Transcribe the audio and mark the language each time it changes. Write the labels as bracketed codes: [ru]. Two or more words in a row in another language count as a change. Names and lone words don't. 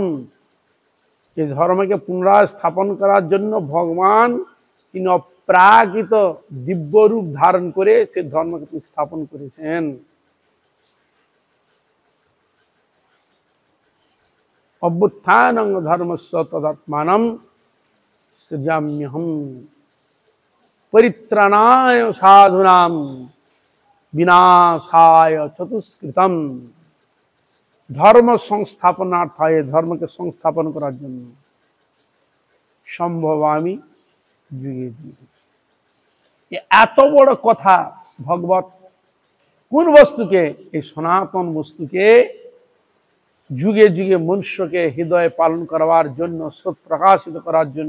[bn] এই ধর্মকে পুনরায় স্থাপন করার জন্য ভগবান তিনি অপ্রাকৃত দিব্য রূপ ধারণ করে সেই ধর্মকে তিনি স্থাপন করেছেন। [sa] অভ্যুত্থান ধর্মস্য তদাত্মানম সৃজাম্যহম পরিত্রাণায় সাধুনাম বিনাশায় চতুষ্কৃতম। ধর্ম সংস্থাপনার্থায়, [bn] ধর্মকে সংস্থাপন করার জন্য [sa] সম্ভবামি যুগে যুগে। [bn] এত বড় কথা ভগবত কোন বস্তুকে, এই সনাতন বস্তুকে যুগে যুগে মনুষ্যকে হৃদয়ে পালন করবার জন্য, সৎ প্রকাশিত করার জন্য।